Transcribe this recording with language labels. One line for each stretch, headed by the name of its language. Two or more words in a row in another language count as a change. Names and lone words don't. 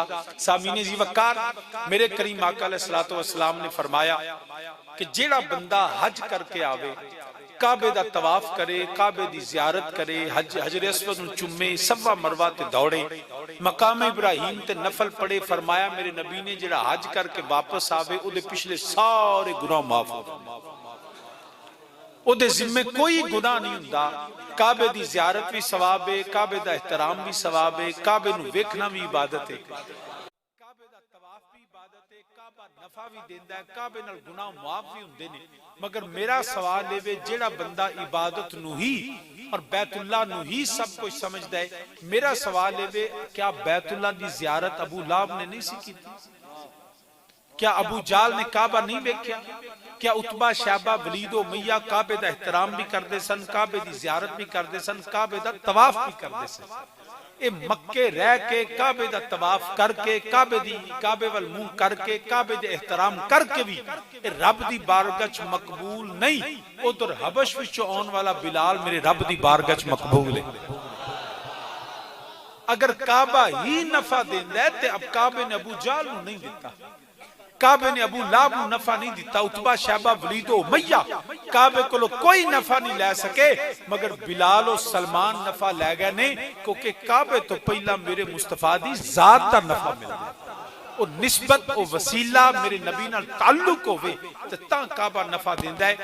Punjabi: سامعین ذی وقار میرے کریم آقا علیہ السلام نے فرمایا کہ جیڑا بندہ حج کر کے آوے کعبے دا طواف کرے کعبے دی زیارت کرے حجر اسود چمے صفا مروہ تے دوڑے مقام ابراہیم تے نفل پڑے فرمایا میرے نبی نے جڑا حج کر کے واپس آوے او دے پچھلے سارے گناہ معاف ہو ਉਹਦੇ ਜ਼ਿੰਮੇ ਕੋਈ ਗੁਨਾਹ ਨਹੀਂ ਹੁੰਦਾ। ਕਾਬੇ ਦੀ ਜ਼ਿਆਰਤ ਵੀ ਸਵਾਬ ਹੈ, ਕਾਬੇ ਦਾ ਇhtਰਾਮ ਵੀ ਸਵਾਬ ਹੈ, ਕਾਬੇ ਨੂੰ ਵੇਖਣਾ ਵੀ ਇਬਾਦਤ ਹੈ, ਕਾਬੇ ਦਾ ਤਵਾਫ ਵੀ ਇਬਾਦਤ ਹੈ, ਕਾਬਾ ਨਫਾ ਵੀ ਦਿੰਦਾ ਹੈ, ਕਾਬੇ ਨਾਲ ਗੁਨਾਹ ਮੁਆਫ ਵੀ ਹੁੰਦੇ ਨੇ। ਮਗਰ ਮੇਰਾ ਸਵਾਲ ਇਹ ਵੇ ਜਿਹੜਾ ਬੰਦਾ ਇਬਾਦਤ ਨੂੰ ਹੀ اور بیت اللہ نو ہی سب کچھ سمجھدا ہے، میرا سوال ہے کیا بیت اللہ دی زیارت ابو لہب نے نہیں سی کی تھی؟
Urdu: کیا ابو جال نے کعبہ نہیں دیکھا؟
Punjabi: کیا عتبہ شیبہ ولید و امیہ کعبے دا احترام بھی کردے سن، کعبے دی زیارت بھی کردے سن، کعبے دا طواف بھی کردے سن؟ اے مکے رہ کے کعبے دا طواف کر کے کعبے والمون کر کے کعبے دے احترام کر کے بھی اے رب دی بارگاہ چ مقبول نہیں۔ ادھر حبش وچوں آن والا بلال میرے رب دی بارگاہ چ مقبول ہے۔ اگر کعبہ ہی نفع دیندا ہے تے اب کعبے نے ابو جال نو نہیں دیتا، کعبے نے ابو لہب نو نفع نہیں دیتا، عتبہ شیبہ ولید و امیہ کعبے کو کوئی نفع نہیں لے سکے، مگر بلال و سلمان نفع لے گئے نہیں، کیونکہ کعبے تو پہلا میرے مصطفیٰ دی ذات دا نفع مل گیا، او نسبت او وسیلہ میرے نبی نال تعلق ہوئے تے تاں کعبہ نفع دیندا ہے۔